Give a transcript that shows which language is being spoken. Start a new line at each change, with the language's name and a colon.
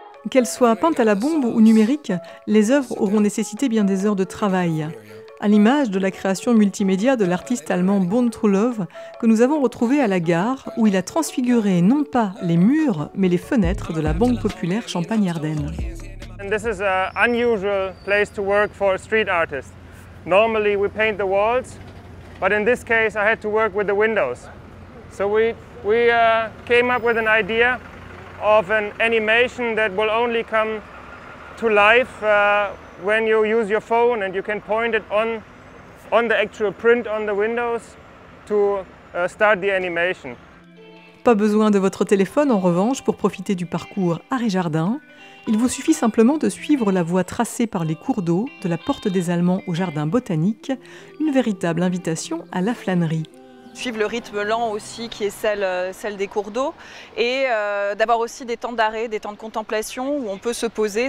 French: Qu'elles soient peintes à la bombe ou numériques, les œuvres auront nécessité bien des heures de travail. À l'image de la création multimédia de l'artiste allemand Born to Love, que nous avons retrouvé à la gare, où il a transfiguré non pas les murs, mais les fenêtres de la Banque Populaire Champagne-Ardenne.
English: This is an unusual place to work for a street artist. Normally we paint the walls, but in this case I had to work with the windows. So we came up with an idea of an animation that will only come to life when you use your phone and you can point it on the actual print on the windows to start the animation.
French: Pas besoin de votre téléphone en revanche pour profiter du parcours Art et Jardin. Il vous suffit simplement de suivre la voie tracée par les cours d'eau de la Porte des Allemands au Jardin botanique, une véritable invitation à la flânerie. Suivre le rythme lent aussi qui est celle des cours d'eau et d'avoir aussi des temps d'arrêt, des temps de contemplation où on peut se poser.